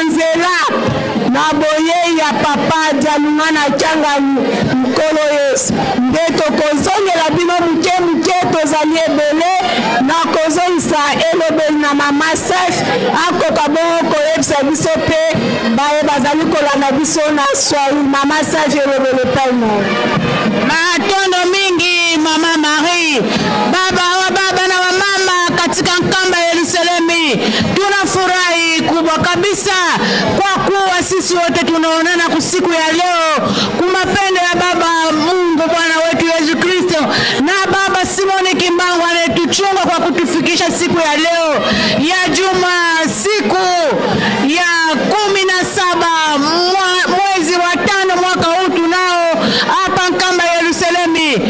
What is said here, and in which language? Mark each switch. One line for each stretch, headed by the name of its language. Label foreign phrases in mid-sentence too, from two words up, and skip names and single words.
Lingala: nzela na boyei ya papa Dialunga na Kiangani Nkolo Yesu nde tokozongela bino muke tozali ebele na kozongisa elobeli na mama Sef akoka bongo koyebisa biso mpe baye bazali kolanda biso na Swahili mama Sef elobeli epai na matondo mingi mama Marie
Swahili: baba wa baba na wa mama katika nkamba Yerusalemu Tunafurahi kubwa kabisa kwa kuwa sisi wote tunaonana kwa siku ya leo kumapendo ya Baba Mungu Bwana wetu Yesu Kristo na Baba Simoni Kimbangu anayetuchunga kwa kutufikisha siku ya leo ya juma, siku ya 17 mwezi wa 5 mwaka huu tunao hapa Nkamba Yerusalemi.